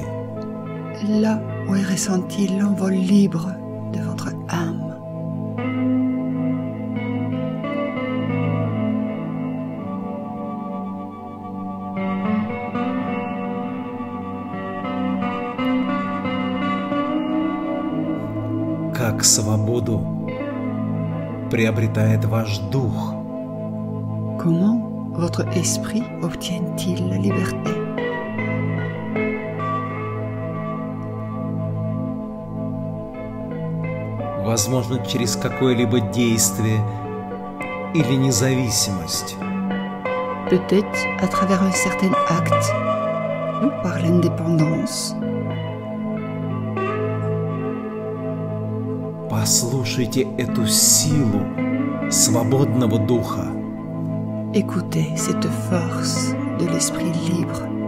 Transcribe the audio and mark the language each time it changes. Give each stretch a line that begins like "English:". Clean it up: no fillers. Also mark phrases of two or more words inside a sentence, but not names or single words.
French: là où est ressenti l'envol libre de votre âme.
Russian: Как свободу приобретает ваш дух.
French: Comment votre esprit obtient-il la liberté?
Russian: Возможно, через какое-либо действие или независимость.
French: Peut-être à travers un certain acte ou par l'indépendance.
Russian: Послушайте эту силу свободного духа.
French: Écoutez cette force de l'esprit libre.